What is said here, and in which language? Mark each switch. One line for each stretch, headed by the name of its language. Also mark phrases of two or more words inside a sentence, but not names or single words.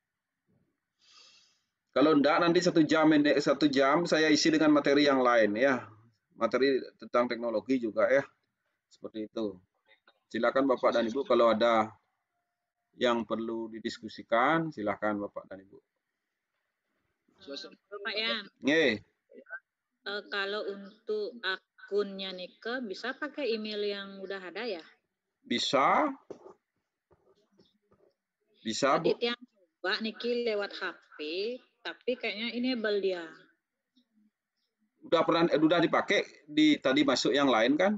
Indonesian: Kalau enggak nanti 1 jam saya isi dengan materi yang lain ya. Materi tentang teknologi juga ya. Seperti itu. Silakan Bapak dan Ibu kalau ada yang perlu didiskusikan, silakan Bapak dan Ibu. Pak Yan. Nggih. Kalau untuk akunnya Nike bisa pakai email yang udah ada ya? Bisa. Bisa, Bu. Tadi yang coba Niki lewat HP, tapi kayaknya enable dia. Udah dipakai tadi masuk yang lain kan?